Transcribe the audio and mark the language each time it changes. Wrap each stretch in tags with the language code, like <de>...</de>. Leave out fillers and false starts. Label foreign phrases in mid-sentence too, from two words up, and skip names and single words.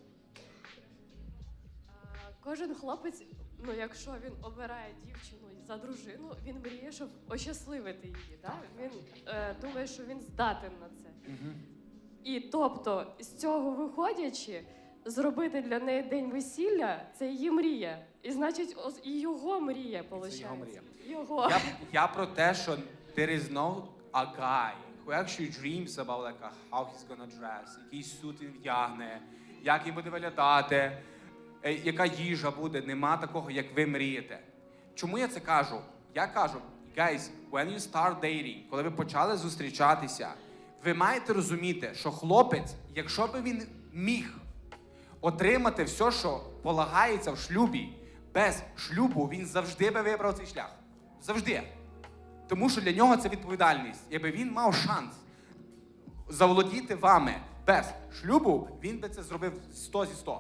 <uk>Кожен хлопець, ну якщо він обирає дівчину за дружину, він мріє, щоб ощасливити її. Да? Він думає, що він здатен на це. І тобто, з цього виходячи, зробити для неї день весілля – це її мрія. І значить, і його мрія, виходить. Це його мрія. Його. Я про те, що</uk> <en>there is no a guy who actually dreams about like how he's gonna dress,</en> <uk>який сут він вдягне, як він буде виглядати, яка їжа буде. Нема такого, як ви мрієте. Чому я це кажу? Я кажу,</uk> <en>guys, when you start dating,</en> <uk>коли ви почали зустрічатися, ви маєте розуміти, що хлопець, якщо би він міг отримати все, що полагається в шлюбі, без шлюбу він завжди би вибрав цей шлях. Завжди. Тому що для нього це відповідальність. Якби він мав шанс заволодіти вами без шлюбу, він би це зробив 100 зі 100.</uk>